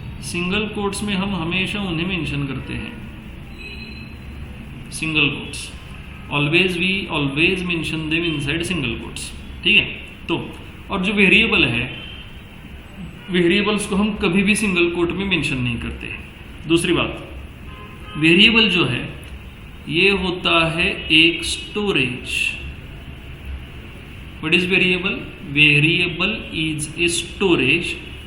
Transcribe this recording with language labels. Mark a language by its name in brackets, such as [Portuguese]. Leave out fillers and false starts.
[Hindi] Single quotes में हम हमेशा उन्हें मेंशन करते हैं, single quotes. [English] We always mention them inside single quotes. [Hindi] ठीक है? तो और जो वेरिएबल है, वेरिएबल्स को हम कभी भी सिंगल कोट में मेंशन नहीं करते। दूसरी बात, वेरिएबल जो है ये होता है एक storage. [English] What is variable? Variable is a storage.